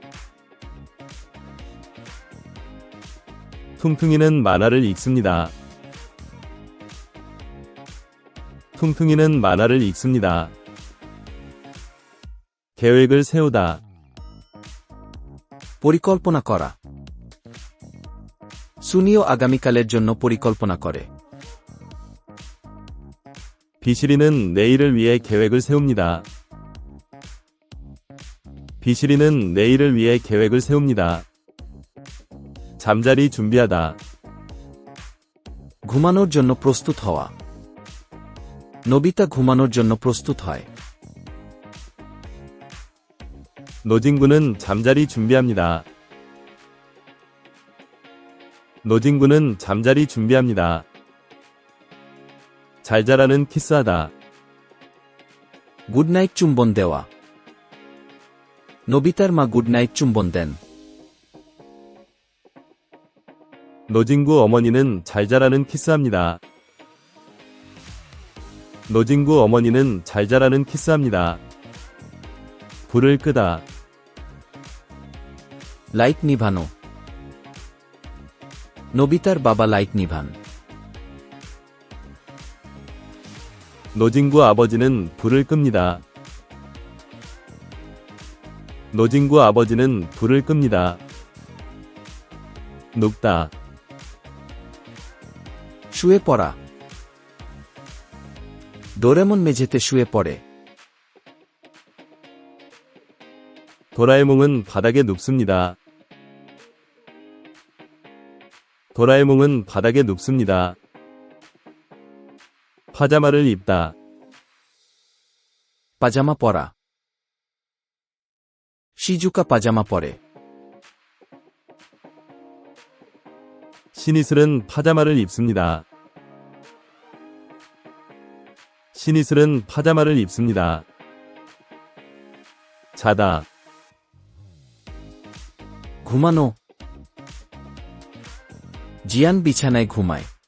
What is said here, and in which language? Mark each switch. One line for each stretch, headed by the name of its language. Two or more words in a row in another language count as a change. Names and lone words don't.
Korean: 퉁퉁이는 만화를 읽습니다. 퉁퉁이는 만화를 읽습니다. 계획을 세우다.
Bangla: পরিকল্পনা করা সুনিও আগামীকালের জন্য পরিকল্পনা করে
Korean: 비실이는 내일을 위해 계획을 세웁니다. 비실이는 내일을 위해 계획을 세웁니다. 잠자리 준비하다.
Bangla: ঘুমানোর জন্য প্রস্তুত হওয়া নোবিতা ঘুমানোর জন্য প্রস্তুত হয়
Korean: 노진구는 잠자리 준비합니다. 노진구는 잠자리 준비합니다. 잘 자라는 키스하다.
Bangla: গুডনাইট চুম্বন দেওয়া নোবিতার মা গুডনাইট চুম্বন দেন
Korean: 노진구 어머니는 잘 자라는 키스합니다. 노진구 어머니는 잘 자라는 키스합니다. 불을 끄다.
Bangla: লাইট নিভানো নোবিতার বাবা লাইট নিভান
Korean: 노진구 아버지는 불을 끕니다. 노진구 아버지는 불을 끕니다. 눕다.
Bangla: শুয়ে পড়া ডোরেমন মেঝেতে শুয়ে পড়ে
Korean: 도라에몽은 바닥에 눕습니다. 도라에몽은 바닥에 눕습니다. 파자마를 입다.
Bangla: পাজামা পরা শিজুকা পাজামা পরে
Korean: 신이슬은 파자마를 입습니다. 신이슬은 파자마를 입습니다. 자다.
Bangla: ঘুমানো জিয়ান বিছানায় ঘুমায়